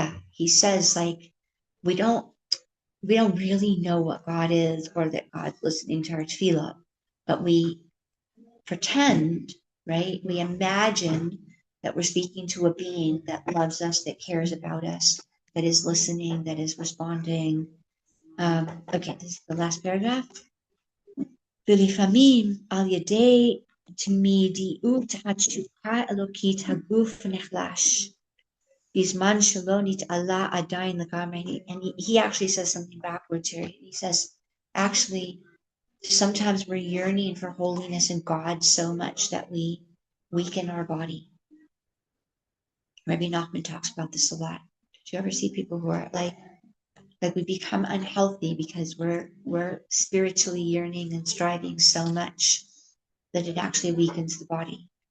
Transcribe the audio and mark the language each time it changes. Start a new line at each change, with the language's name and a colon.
English: He says, like, we don't really know what God is or that God's listening to our tefillah, but pretend, right? We imagine that we're speaking to a being that loves us, that cares about us, that is listening, that is responding. Okay, this is the last paragraph.
Hebrew: ולפעמים על ידי תמידיות התשוקה אלוקית הגוף נחלש. בזמן שלא נתעלה עדיין לגמרי.
English: And he actually says something backwards here. He says, actually, sometimes we're yearning for holiness in God so much that we weaken our body. Rabbi Nachman talks about this a lot. Did you ever see people who are like we become unhealthy because we're spiritually yearning and striving so much that it actually weakens the body.